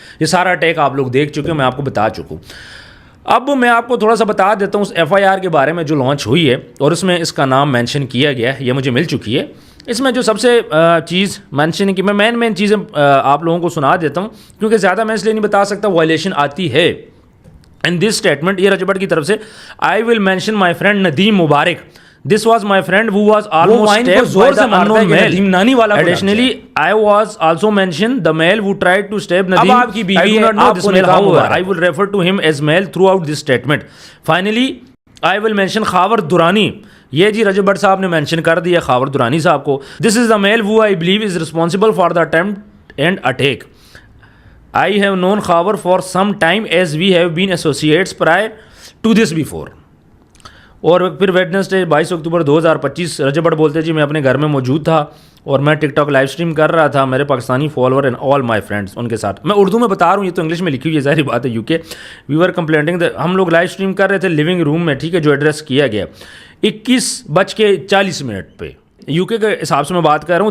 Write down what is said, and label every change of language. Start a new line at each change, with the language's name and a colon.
Urdu: یہ سارا اٹیک آپ لوگ دیکھ چکے ہو, میں آپ کو بتا چکا ہوں. اب میں آپ کو تھوڑا سا بتا دیتا ہوں اس ایف آئی آر کے بارے میں جو لانچ ہوئی ہے, اور اس میں اس کا نام مینشن کیا گیا ہے, یہ مجھے مل چکی ہے. اس میں جو سب سے چیز مینشن کی, میں مین چیزیں آپ لوگوں کو سنا دیتا ہوں کیونکہ زیادہ میں اس لیے نہیں بتا سکتا, وائلیشن آتی ہے ان دس اسٹیٹمنٹ. یہ رجب بٹ کی طرف سے,
English: I will mention my friend
Urdu: Nadeem Mubarak.
English: This was my friend who was almost stabbed by the unknown male. Additionally, I was also mentioned the male who tried to stab Nadeem.
Urdu: اب آپ کی بیوی ہے, آپ کو نکاح ہوا.
English: I will refer to him as male throughout this statement. Finally, I will mention Khawar Durrani.
Urdu: یہ جی رجب بٹ صاحب نے مینشن کر دیا خاور درانی صاحب کو.
English: This is the male who I believe is responsible for the attempt and attack. I have known Khawar for some time as we have been associates prior to this before.
Urdu: اور پھر Wednesday 22 October 2025 Recep but بولتے جی میں اپنے گھر میں موجود تھا اور میں ٹک ٹاک لائیو اسٹریم کر رہا تھا, میرے Pakistani follower
English: and all my friends
Urdu: in کے ساتھ. میں اردو میں بتا رہا ہوں, یہ تو انگلش میں لکھی ہوئی ہے, ظاہری بات ہے یو کے.
English: we were complaining,
Urdu: ہم لوگ لائیو اسٹریم کر رہے تھے لیونگ روم میں, ٹھیک ہے, جو ایڈریس کیا گیا 21:40 پہ یو کے کے حساب سے میں بات کر رہا ہوں.